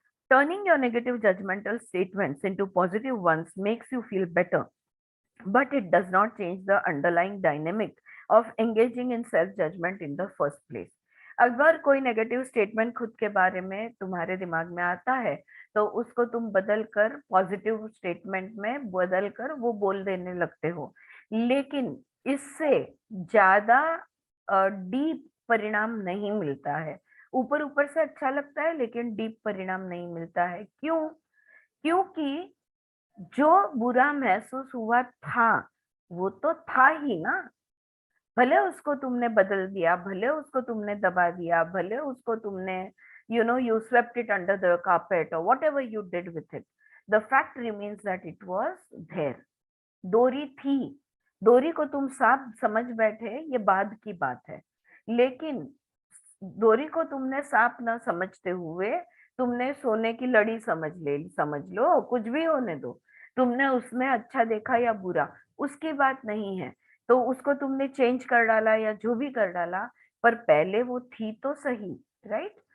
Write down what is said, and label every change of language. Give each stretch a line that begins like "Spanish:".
English: Turning your negative judgmental statements into positive ones makes you feel better, but it does not change the underlying dynamic of engaging in self-judgment in the first place.
Hindi: अगर कोई negative statement खुद के बारे में तुम्हारे दिमाग में आता है तो उसको तुम बदल कर पॉजिटिव स्टेटमेंट में बदल कर वो बोल देने लगते हो, लेकिन इससे ज्यादा डीप परिणाम नहीं मिलता है. ऊपर ऊपर से अच्छा लगता है लेकिन डीप परिणाम नहीं मिलता है. क्यों? क्योंकि जो बुरा महसूस हुआ था वो तो था ही ना. भले उसको तुमने बदल दिया, भले उसको तुमने
English: दबा दिया, भले उसको तुमने you swept it under the carpet or whatever you did with it, the fact remains that it was there.
Hindi: डोरी थी, डोरी को तुम साफ समझ बैठे ये बाद की बात है, लेकिन डोरी को तुमने साफ न समझते हुए तुमने सोने की लड़ी समझ लो, कुछ भी होने दो, तुमने उसमें अच्छा देखा या बुरा उसकी बात नहीं है, तो उसको तुमने चेंज कर डाला या जो भी कर डाला, पर पहले वो थी तो सही, राइट?